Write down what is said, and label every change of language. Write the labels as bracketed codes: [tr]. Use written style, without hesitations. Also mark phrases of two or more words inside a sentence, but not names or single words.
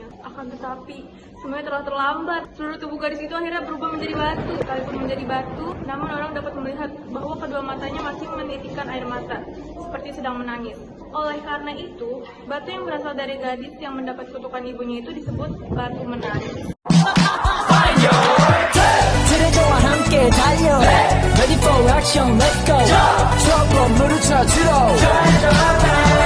[id] Akan tetapi, semuanya telah terlambat. Seluruh tubuh gadis itu akhirnya berubah menjadi batu. Sekalipun menjadi batu, namun orang dapat melihat bahwa kedua matanya masih menitikkan air mata, seperti sedang menangis. Oleh karena itu, batu yang berasal dari gadis yang mendapat kutukan ibunya itu disebut batu menangis. [ko] 트레저와 함께 달려 [en] Ready for action, let's go [ko] 트러블 물을 찾으러